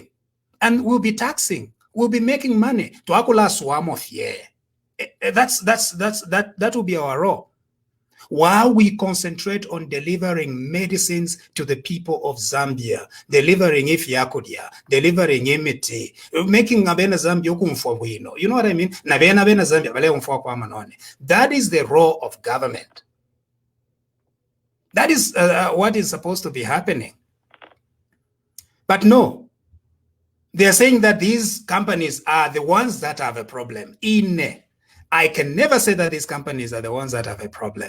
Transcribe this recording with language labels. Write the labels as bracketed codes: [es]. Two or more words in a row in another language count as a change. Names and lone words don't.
[en] And we'll be taxing. We'll be making money. [bem] Tuakula swam [en] of that will be our role. While we concentrate on delivering medicines to the people of Zambia, delivering ifyakudia, delivering emiti, making [bem] abena Zambia kumfwino. [en] You know what I mean? [bem] Nabena bena Zambia bale umfwa kwa manone. [en] That is the role of government. That is what is supposed to be happening. But no. They are saying that these companies are the ones that have a problem. I can never say that these companies are the ones that have a problem.